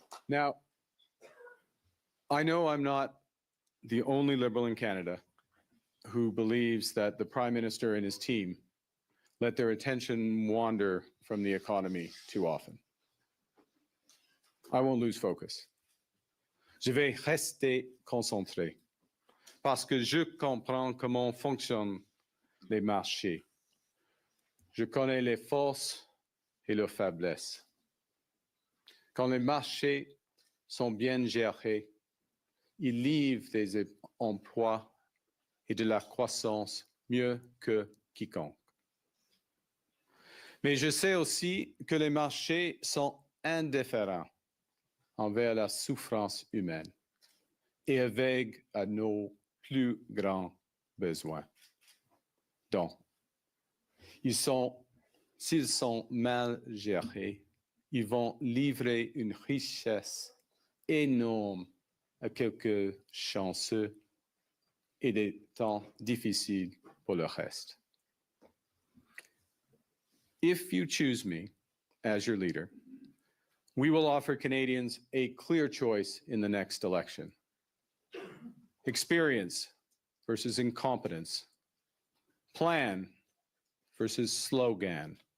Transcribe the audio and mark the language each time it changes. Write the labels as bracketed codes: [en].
[en] Now, I know I'm not the only Liberal in Canada who believes that the Prime Minister and his team let their attention wander from the economy too often. I won't lose focus. [fr] Je vais rester concentré parce que je comprends comment fonctionnent les marchés. Je connais les forces et leurs faiblesses. Quand les marchés sont bien gérés, ils livrent des emplois et de la croissance mieux que quiconque. Mais je sais aussi que les marchés sont indifférents envers la souffrance humaine et aveugles à nos plus grands besoins. Donc, s'ils sont mal gérés, ils vont livrer une richesse énorme à quelques chanceux et des temps difficiles pour le reste. [en] If you choose me as your leader, we will offer Canadians a clear choice in the next election. Experience versus incompetence. Plan versus slogan.